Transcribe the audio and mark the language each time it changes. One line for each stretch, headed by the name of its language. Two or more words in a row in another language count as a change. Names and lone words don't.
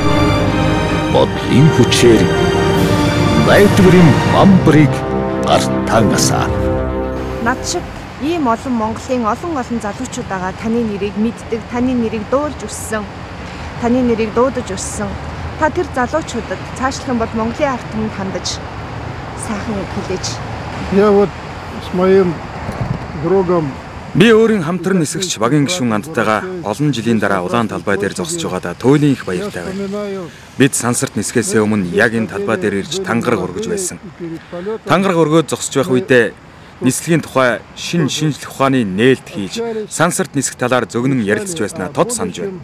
Mongolian: бодлын хүчээр найдварын бамбарыг гартангасаа. Над шиг ийм олон Монголын олон залуучууд байгаа таны нэрийг мэддэг, таны нэрийг дуулж өссөн, таны нэрийг дуудаж өссөн. Та тэр залуучуудад цаашлах юм бол Монголын ард түмэнд хандаж сайхан үг хэлээж.
Russian: Я вот с моим другом
Mongolian: Би өөрийн хамтран нисгэгч багийн гишүүн андтайгаа олон жилийн дараа улаан талбай дээр зогсож байгаадаа туйлын их баяртай байна. Бид сансарт нисгэхээс өмнө яг энэ талбай дээр ирж тангараг өргөж байсан. Тангараг өргөөд зогсож байх үедээ нислэгийн тухай шинжлэх ухааны нээлт хийж сансарт нисэх талаар зөгнөн ярилцж байснаа тод санаж байна.